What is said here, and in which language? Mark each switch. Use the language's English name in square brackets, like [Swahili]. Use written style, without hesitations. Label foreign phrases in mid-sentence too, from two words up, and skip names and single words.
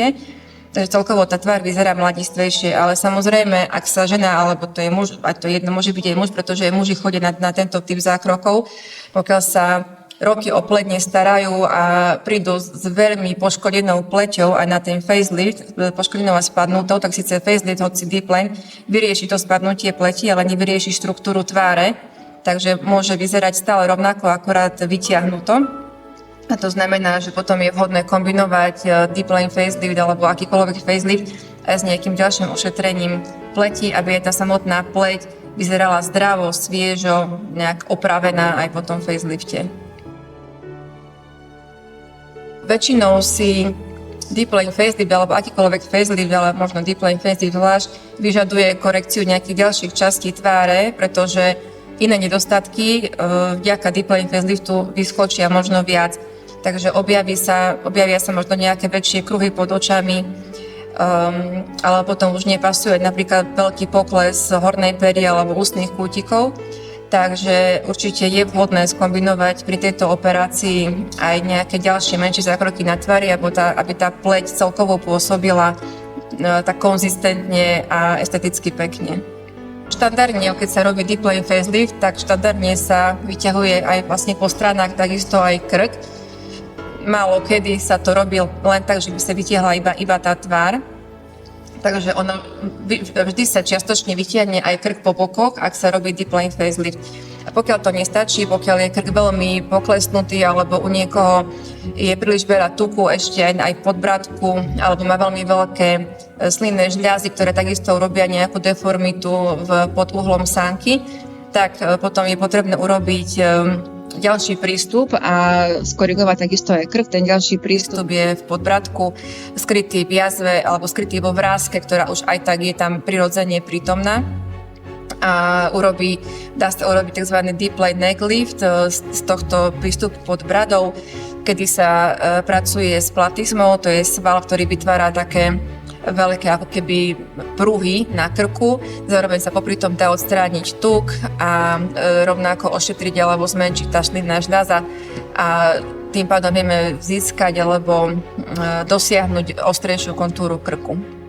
[Slovak] Takže celkovo tá tvár vyzerá mladistvejšie, ale samozrejme, ak sa žena, alebo to je muž, a to jedno môže byť aj muž, pretože muži chodia na tento typ zákrokov, pokiaľ sa roky o pleť nestarajú a prídu s veľmi poškodenou pleťou aj na ten facelift, poškodenou a spadnutou, tak síce facelift, hoci [English] deep plane, [Slovak] vyrieši to spadnutie pleti, ale nevyrieši štruktúru tváre, takže môže vyzerať stále rovnako, akorát vytiahnuto. A to znamená, že potom je vhodné kombinovať [English] deep plane facelift [Slovak] alebo akýkoľvek facelift aj s nejakým ďalším ošetrením pleti, aby tá samotná pleť vyzerala zdravo, sviežo, nejak opravená aj po tom facelifte. Väčšinou si [English] deep plane facelift [Slovak] alebo akýkoľvek facelift, ale možno [English] deep plane facelift [Slovak] zvlášť, vyžaduje korekciu nejakých ďalších častí tváre, pretože iné nedostatky vďaka [English] deep plane faceliftu [Slovak] vyskočia možno viac. Takže objavia sa možno nejaké väčšie kruhy pod očami, ale potom už nepasuje napríklad veľký pokles hornej pery alebo ústnych kútikov. Takže určite je vhodné skombinovať pri tejto operácii aj nejaké ďalšie menšie zákroky na tvári, aby tá pleť celkovo pôsobila tak konzistentne a esteticky pekne. Štandardne, keď sa robí [English] deep plane facelift, [Slovak] tak štandardne sa vyťahuje aj vlastne po stranách, takisto aj krk. Málo kedy sa to robí len tak, že by sa vytiahla iba tá tvár. Takže ono vždy sa čiastočne vytiahne aj krk po bokoch, ak sa robí [English] deep plane facelift. [Slovak] A pokiaľ to nestačí, pokiaľ je krk veľmi poklesnutý alebo u niekoho je príliš veľa tuku ešte aj pod bradku alebo má veľmi veľké slinné žľazy, ktoré takisto urobia nejakú deformitu pod uhlom sánky, tak potom je potrebné urobiť ďalší prístup a skorigovať takisto aj krk. Ten ďalší prístup je v podbradku, skrytý v jazve alebo skrytý vo vráske, ktorá už aj tak je tam prirodzene prítomná. A dá sa urobiť tzv. [English] Deep plane neck lift [Slovak] z tohto prístupu pod bradou, kedy sa pracuje s platizmou, to je sval, ktorý vytvára také veľké ako keby pruhy na krku. Zároveň sa popri tom dá odstrániť tuk a rovnako ošetriť alebo zmenšiť tašný žľaz a tým pádom vieme získať alebo dosiahnuť ostrejšiu kontúru krku.